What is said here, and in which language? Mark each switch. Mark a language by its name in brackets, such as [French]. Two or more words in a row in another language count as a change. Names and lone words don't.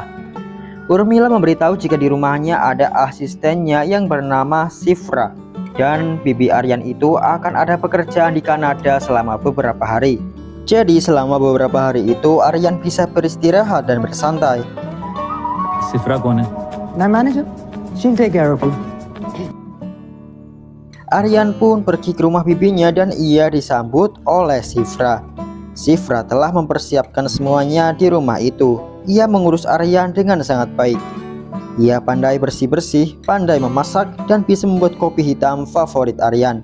[Indonesian] Urmila memberitahu jika di rumahnya ada asistennya yang bernama Shifra. Dan bibi Aryan itu akan ada pekerjaan di Kanada selama beberapa hari. Jadi selama beberapa hari itu Aryan bisa beristirahat dan bersantai. [Hindi] Shifra कौन है? [English] My manager. She'll take care of you. [Indonesian] Aryan pun pergi ke rumah bibinya dan ia disambut oleh Shifra. Shifra telah mempersiapkan semuanya di rumah itu. Ia mengurus Aryan dengan sangat baik. Ia pandai bersih-bersih, pandai memasak, dan bisa membuat kopi hitam favorit Aryan.